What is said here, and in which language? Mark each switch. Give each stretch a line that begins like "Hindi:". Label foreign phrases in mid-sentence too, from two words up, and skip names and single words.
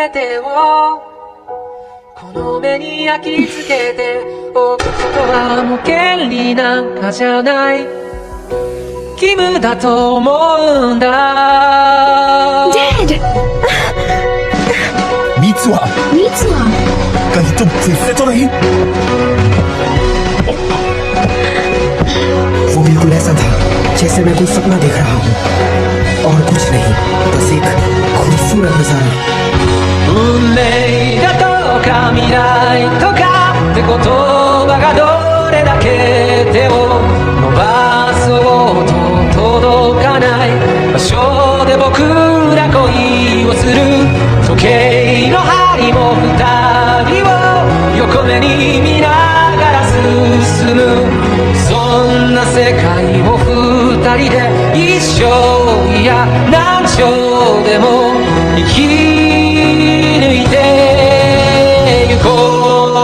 Japanese: この目に焼き付けておくことはもう権利なんかじゃない義務だと思うんだ
English: Dad!
Hindi: मीत्सुआ, कहीं तुम फिर से तो नहीं? वो बिल्कुल ऐसा था जैसे मैं कोई सपना देख रहा हूँ और कुछ नहीं, बस एक खूबसूरत नजारा।
Japanese: 運命だとか未来とかって言葉がどれだけ手を伸ばそうと届かない場所で僕ら恋をする時計の針も二人を横目に見ながら進むそんな世界を二人で一生いや何生でも生き抜いてゆこう